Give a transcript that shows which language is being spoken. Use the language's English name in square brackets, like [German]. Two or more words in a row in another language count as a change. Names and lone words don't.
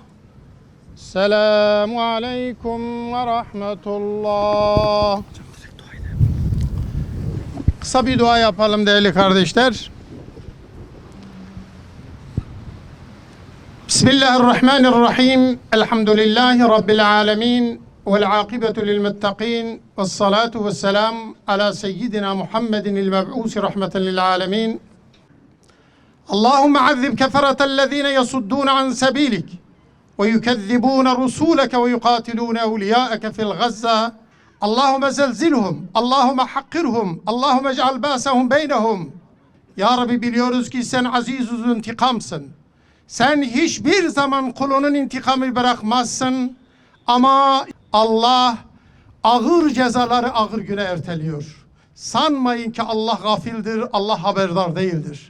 [Arabic] السلام عليكم ورحمة الله. [Turkish] Kısa bir dua yapalım değerli kardeşler. Bismillahirrahmanirrahim. [Arabic] الحمد لله رب العالمين. والعاقبة للمتقين والصلاة والسلام على سيدنا محمد المبعوث رحمة للعالمين اللهم عذب كفرة الذين يصدون عن سبيلك ويكذبون رسولك ويقاتلون أولياءك في الغزة اللهم زلزلهم اللهم حقرهم اللهم اجعل باسهم بينهم. [Turkish] Ya Rabbi, biliyoruz ki sen aziz intikamsın. Sen hiçbir zaman kulunun intikamı bırakmazsın. Ama Allah ağır cezaları ağır güne erteliyor. Sanmayın ki Allah gafildir, Allah haberdar değildir.